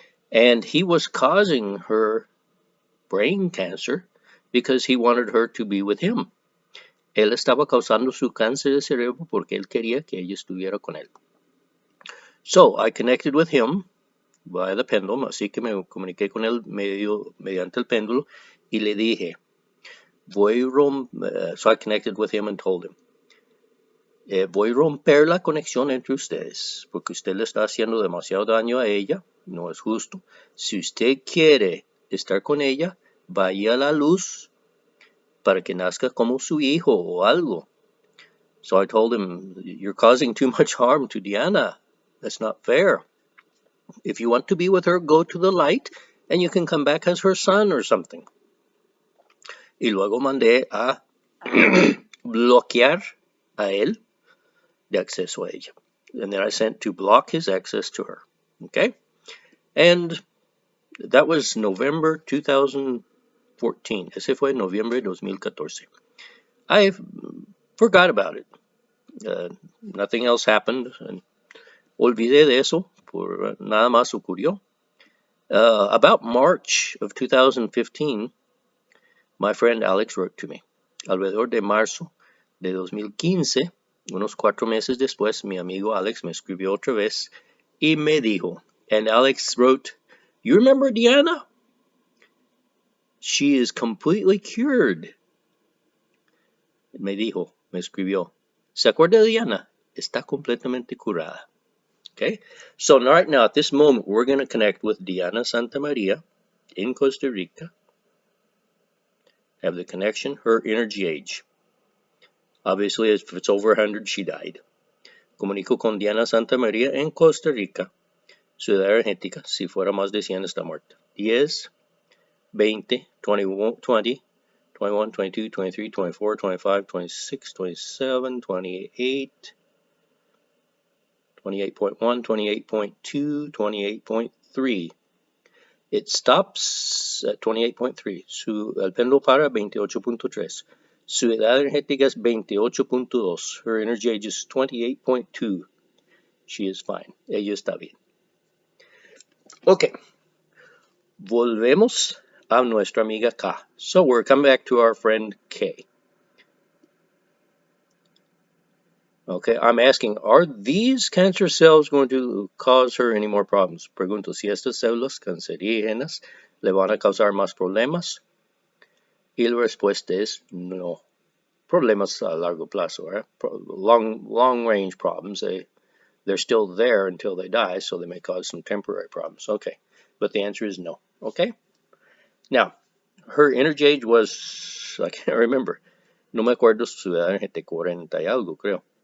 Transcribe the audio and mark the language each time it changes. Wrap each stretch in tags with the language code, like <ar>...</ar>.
<en>And he was causing her brain cancer because he wanted her to be with him.</en> <es>Él estaba causando su cáncer de cerebro porque él quería que ella estuviera con él.</es> <en>So I connected with him via the pendulum,</en> <es>así que me comuniqué con él mediante el péndulo y le dije,</es> <en>so I connected with him and told him,</en> <es>voy a romper la conexión entre ustedes porque usted le está haciendo demasiado daño a ella, no es justo. Si usted quiere estar con ella, vaya a la luz para que nazca como su hijo o algo.</es> <en>So I told him, you're causing too much harm to Diana. That's not fair. If you want to be with her, go to the light and you can come back as her son or something.</en> <es>Y luego mandé a bloquear a él de acceso a ella.</es> <en>And then I sent to block his access to her. Okay? And that was November 2014.</en> <es>Ese fue noviembre 2014.</es> <en>I forgot about it. Nothing else happened. And</en> <es>olvidé de eso. Por nada más ocurrió.</es> <en>About March of 2015, my friend Alex wrote to me.</en> <es>Alrededor de marzo de 2015, unos 4 meses después, mi amigo Alex me escribió otra vez y me dijo,</es> <en>and Alex wrote, you remember Diana? She is completely cured.</en> <es>Me dijo, me escribió, ¿se acuerda de Diana? Está completamente curada.</es> <en>Okay, so right now at this moment we're going to connect with Diana Santa Maria in Costa Rica. Have the connection, her energy age. Obviously, if it's over 100, she died.</en> <es>Comunico con Diana Santa Maria en Costa Rica. Su edad energética, si fuera más de 100, está muerta.</es> <en>10, 20, 21, 20, 21, 22, 23, 24, 25, 26, 27, 28, 28.1, 28.2, 28.3. It stops at 28.3.</en> <es>El péndulo para 28.3. Su edad energética es 28.2.</es> <en>Her energy age is 28.2. She is fine.</en> <es>Ella está bien.</es> <en>Ok.</en> <es>Volvemos a nuestra amiga K.</es> <en>So we're coming back to our friend K. Okay, I'm asking, are these cancer cells going to cause her any more problems?</en> <es>Pregunto si estas células cancerígenas le van a causar más problemas. Y la respuesta es no. Problemas a largo plazo, right?</es> <en>Long range problems. They're still there until they die, so they may cause some temporary problems. Okay, but the answer is no. Okay. Now, her energy age was, I can't remember.</en> <es>No me acuerdo su edad, 40 y algo, creo.</es>